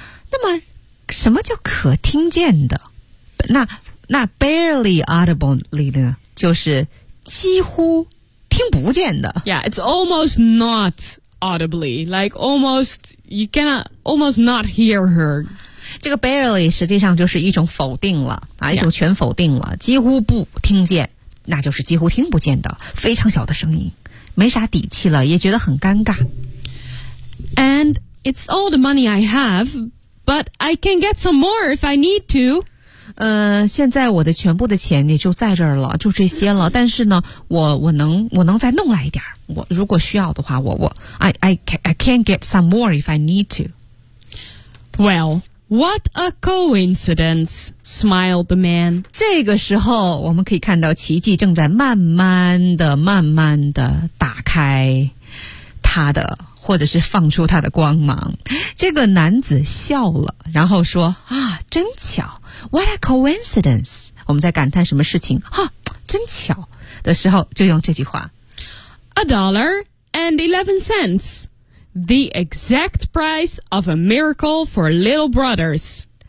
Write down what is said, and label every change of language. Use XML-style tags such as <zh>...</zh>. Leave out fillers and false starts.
<zh>那么什么叫可听见的那 barely audibly 呢就是几乎听不见的。</zh> <en>Yeah, it's almost not audibly. Like, almost, you cannot, almost not hear her.</en> <zh>这个 barely 实际上就是一种否定了、啊、一种全否定了、yeah. 几乎不听见那就是几乎听不见的非常小的声音没啥底气了也觉得很尴尬。</zh> <en>And it's all the money I have, but I can get some more if I need to.</en> <zh>现在我的全部的钱也就在这儿了就这些了但是呢我能再弄来一点我如果需要的话我</zh> <en>I can get some more if I need to. Well, what a coincidence, smiled the man.</en> <zh>这个时候我们可以看到奇迹正在慢慢的打开他的或者是放出他的光芒。这个男子笑了然后说啊真巧。</zh> <en>What a coincidence!</en> <zh>我们在感叹什么事情哈真巧的时候就用这句话。</zh> <en>$1.11. The exact price of a miracle for little brothers.</en>